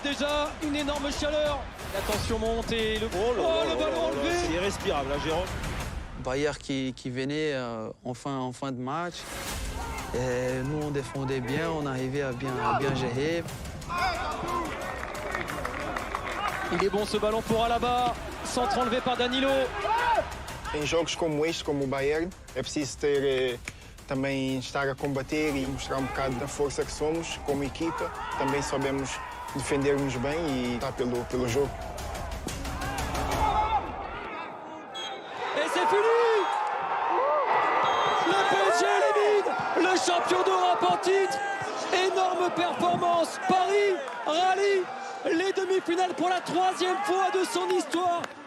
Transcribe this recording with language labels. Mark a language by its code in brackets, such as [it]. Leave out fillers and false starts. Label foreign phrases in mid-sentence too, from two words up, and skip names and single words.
[fr] Déjà une énorme chaleur. La tension monte et le, le ballon enlevé. C'est irrespirable, hein, Jérôme. Bayern qui venait en fin de match. Et nous, on défendait bien, on arrivait à bien gérer. Il est bon ce ballon pour Alaba. Centre enlevé par Danilo. [pt] Em jogos como este, como o Bayern, é preciso ter também estar a combater e mostrar bocado da força que somos como equipa. Também sabemos defender-nos bem e estar pelo jogo. [fr] Et c'est fini. Le PSG élimine le champion d'Europe en titre. Énorme performance. Paris rallie les demi-finales pour la 3e fois de son histoire.